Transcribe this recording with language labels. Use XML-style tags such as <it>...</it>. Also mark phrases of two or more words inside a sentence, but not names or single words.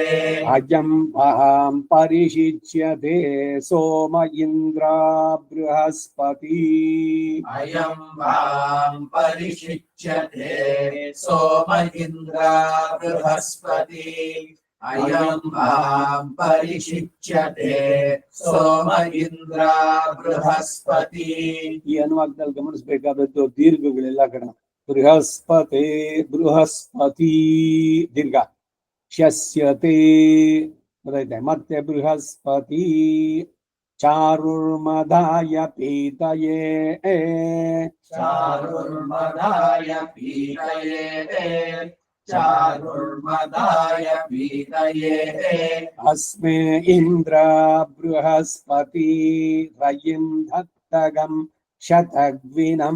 <sa>अयं अहं परिशिच्यते सोम इन्द्र बृहस्पति अयं वां परिशिच्यते सोम इन्द्र बृहस्पति अयं वां परिशिच्यते सोम इन्द्र बृहस्पति</sa> <kn>ಈ ಅನುವಾದದಲ್ಲಿ ಗಮನಿಸಬೇಕಾದದ್ದು ದೀರ್ಘಗಳೆಲ್ಲ ಕಣ ಬೃಹಸ್ಪತಿ ಬೃಹಸ್ಪತಿ ದೀರ್ಘ ಶಸ್ಯತೆ ಗೊತ್ತಾಯ್ತಾ ಮತ್ತೆ</kn> <sa>ಬೃಹಸ್ಪತಿ ಚಾರುರ್ಮದಾಯ ಪೀತಯೇ चारुर्मदाय पीतये चारुर्मदाय पीतये अस्मे इंद्र बृहस्पति रयिं धत्तगं शतग्विनम्</sa>